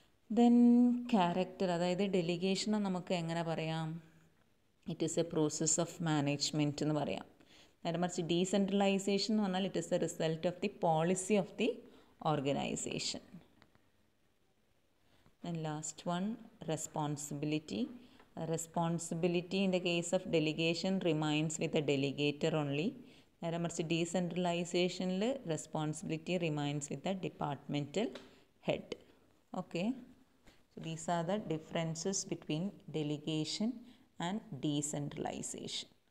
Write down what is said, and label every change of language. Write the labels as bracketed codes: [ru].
[en] then character, [ml] അതായത് ഡെലിഗേഷനെ നമുക്ക് എങ്ങനെ പറയാം? [en] it is a process of management [ml] എന്ന് പറയാം. നേരെ മറിച്ച് ഡീസെൻട്രലൈസേഷൻ എന്ന് പറഞ്ഞാൽ [en] It is the result of the policy of the organisation. And last one, responsibility. Responsibility in the case of delegation remains with the delegator only. [ml] നേരെ മറിച്ച് ഡീസെൻട്രലൈസേഷനിൽ [en] Responsibility remains with the departmental head. [ml] Okay, [en] so these are the differences between delegation and decentralization.